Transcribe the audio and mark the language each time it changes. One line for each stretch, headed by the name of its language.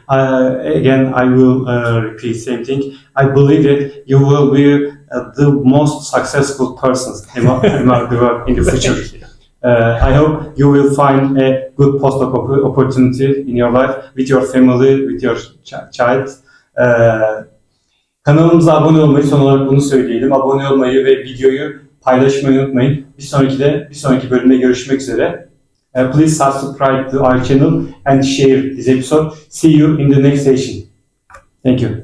English: Again, I will repeat same thing. I believe that you will be the most successful persons among the world in the future. I hope you will find a good postdoc opportunity in your life with your family, with your child.
Turkish: Kanalımıza abone olmayı, son olarak bunu söyleyelim. Abone olmayı ve videoyu paylaşmayı unutmayın. Bir sonraki bölümde görüşmek üzere.
English: Please subscribe to our channel and share this episode. See you in the next session. Thank you.